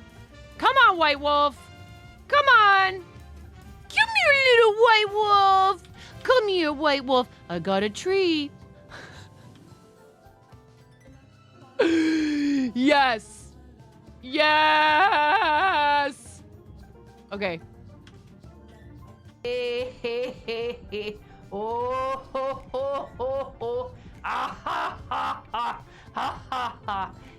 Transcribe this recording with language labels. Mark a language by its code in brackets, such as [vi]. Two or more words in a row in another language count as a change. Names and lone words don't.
[en] Come on, White Wolf. Come on. Come here, little White Wolf. Come here, White Wolf. I got a treat. Yes. Yes. Okay. Oh, ho, ho, ho, ho. Ah, ha, ha, ha, ha, ha, ha.